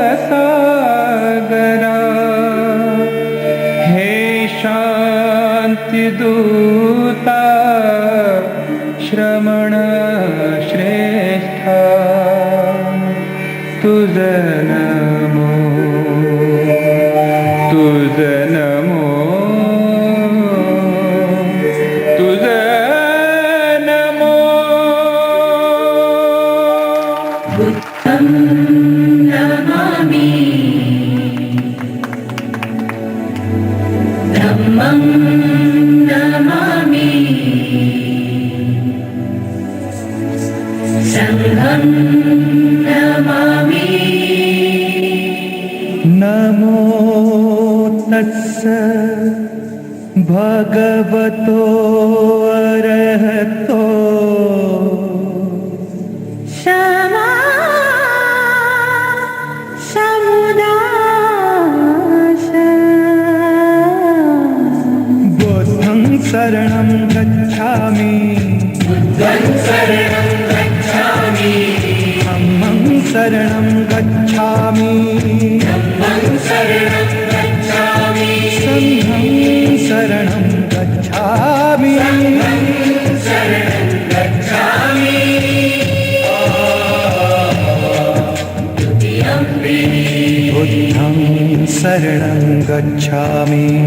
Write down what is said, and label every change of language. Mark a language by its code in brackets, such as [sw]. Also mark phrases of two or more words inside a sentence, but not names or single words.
[mr] सागरा हे शांती दूता श्रमण श्रेष्ठा तुझ नमो तुझ नमो तुझ नमो [pi] बुद्धं नमामि धम्मं नमामि संघं नमामि नमो तत्स भगवतो अरहतो क्षमा समुदाय बुद्धं शरणं गच्छामि धम्मं शरणं गच्छामि संघं शरणं गच्छामि बुद्धं शरणं गच्छामि